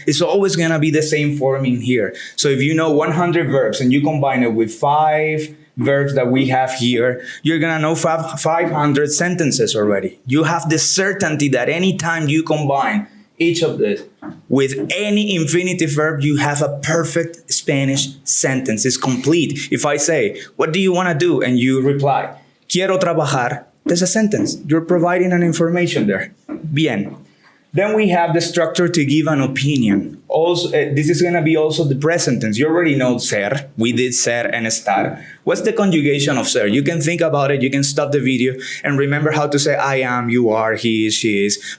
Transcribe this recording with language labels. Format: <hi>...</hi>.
<en>It's always going to be the same form in here. So if you know 100 verbs and you combine it with 5 verbs that we have here, you're going to know 500 sentences already. You have the certainty that anytime you combine each of this with any infinitive verb, you have a perfect Spanish sentence. It's complete. If I say, what do you want to do? And you reply,</en> <es>quiero trabajar.</es> <en>There's a sentence. You're providing an information there. Bien. Then we have the structure to give an opinion. Also, this is going to be also the present tense. You already know ser. We did ser and estar. What's the conjugation of ser? You can think about it. You can stop the video and remember how to say I am, you are, he is, she is.</en>